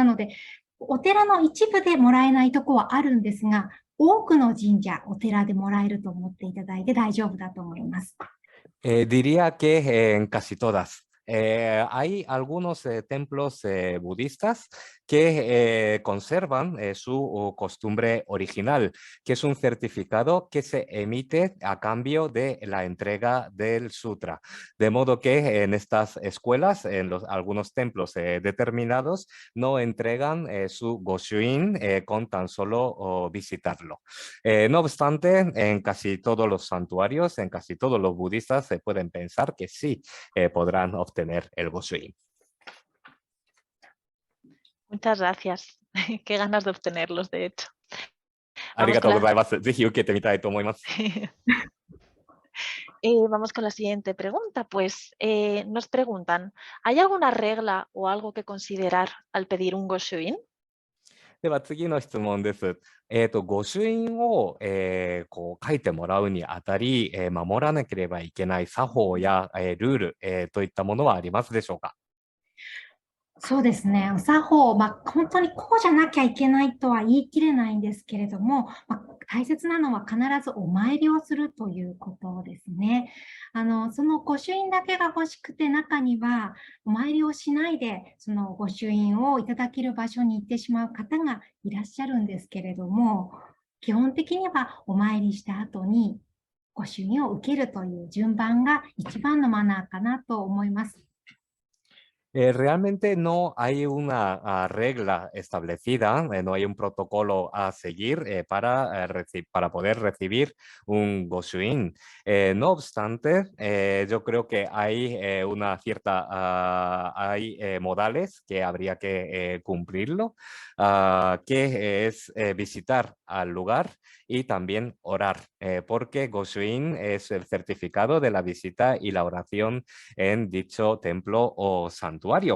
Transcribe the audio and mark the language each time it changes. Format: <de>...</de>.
<ja>なので、お寺の一部でもらえないところはあるんですが、多くの神社、お寺でもらえると思っていただいて大丈夫だと思います。</ja> <es>Diría que en casi todas. Hay algunos templos budistas que conservan su costumbre original, que es un certificado que se emite a cambio de la entrega del sutra. De modo que en estas escuelas, en algunos templos determinados, no entregan su Goshuin con tan solo visitarlo. No obstante, en casi todos los santuarios, en casi todos los budistas, se pueden pensar que sí podrán obtener el Goshuin. Muchas gracias. Qué ganas de obtenerlos, de hecho.</es> <ja>ありがとうございます。ぜひ受けてみたいと思います。</ja> <es>Vamos con la siguiente pregunta. Pues nos preguntan, ¿hay alguna regla o algo que considerar al pedir un Goshuin?</es> <ja>では次の質問です。御朱印を、書いてもらうにあたり、守らなければいけない作法や、ルール、といったものはありますでしょうか。そうですね。お作法、本当にこうじゃなきゃいけないとは言い切れないんですけれども、大切なのは必ずお参りをするということですね。その御朱印だけが欲しくて、中にはお参りをしないで、その御朱印をいただける場所に行ってしまう方がいらっしゃるんですけれども、基本的にはお参りした後に御朱印を受けるという順番が一番のマナーかなと思います。</ja> <es>Realmente no hay una regla establecida, no hay un protocolo a seguir para poder recibir un Goshuin. No obstante, yo creo que hay una cierta, hay modales que habría que cumplirlo, que es visitar al lugar y también orar, porque Goshuin es el certificado de la visita y la oración en dicho templo o santuario.</es>